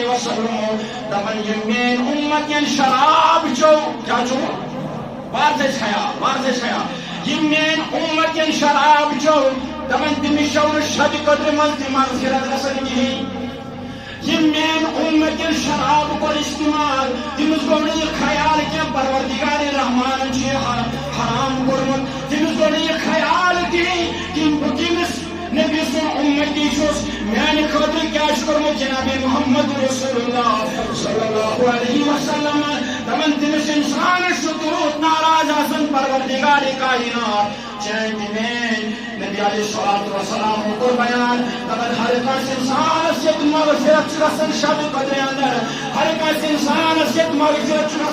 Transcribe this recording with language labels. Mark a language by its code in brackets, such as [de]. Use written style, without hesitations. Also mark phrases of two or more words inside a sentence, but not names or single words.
[ks] وسلم دپان یِم میٲنۍ اُمت ین شراب چو کیٛاہ چھُ واضح خیال یِم میٲنۍ اُمت ین شراب چو دپان تٔمِس چھو نہٕ شبِ قدرِ منٛز تہِ مغفرت گژھان کِہیٖنۍ یِم میٲنۍ اُمت ین شراب کوٚر استعمال تٔمِس گوٚو نہٕ یہِ خیال کینٛہہ پروردگار رحمانن چھُ یہِ حرام کوٚرمُت تٔمِس گوٚو نہٕ یہِ خیال کِہیٖنۍ کہِ بہٕ کٔمِس نبی سُنٛد اُمتی چھُس میانہِ خٲطرٕ کیٛاہ چھُ کوٚرمُت جناب محمد رسول اللہ [ar] صلی اللہ علیہ وسلم [ks] دپان تٔمِس انسانس چھُ تیوٗت ناراض آسان پروردگار کائنات چٲنۍ تہِ میٲنۍ نبی [ar] علیہ الصلوۃ والسلام [ks] کوٚر بیان دپان ہر کٲنٛسہِ انسانس ییٚتہِ مغفرت چھُ گژھان شبِ قدرِ اندر ہر کٲنٛسہِ انسانس ییٚتہِ مغفرت چھُ